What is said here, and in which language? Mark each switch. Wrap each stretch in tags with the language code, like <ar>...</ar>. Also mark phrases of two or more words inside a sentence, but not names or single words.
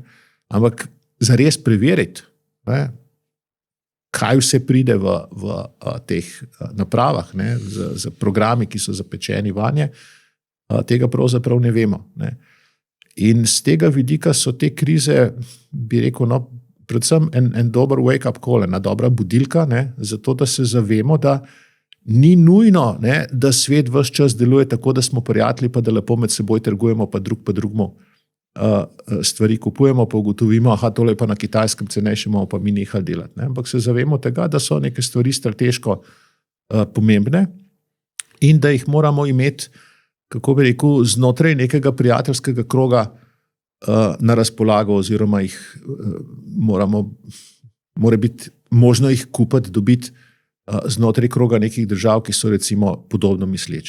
<sl>Ampak zares preveriti, ne, kaj vse pride v teh napravah, ne, z programi, ki so zapečeni vanje, tega pravzaprav ne vemo. Ne. In z tega vidika so te krize, bi rekel, no, predvsem en dober</sl> <en>wake-up call,</en> <sl>ena dobra budilka, ne, zato da se zavemo, da ni nujno, ne, da svet ves čas deluje tako, da smo prijatelji, pa da lepo med seboj trgujemo, pa drugemu stvari kupujemo, pa ugotovimo, tole pa na Kitajskem cenejše, bomo pa mi nehali delati. Ne. Ampak se zavemo tega, da so neke stvari strateško pomembne in da jih moramo imeti, kako bi rekel, znotraj nekega prijateljskega kroga na razpolago, oziroma jih mora biti možno jih kupiti, dobiti znotraj kroga nekih držav, ki so recimo podobno misleče.</sl>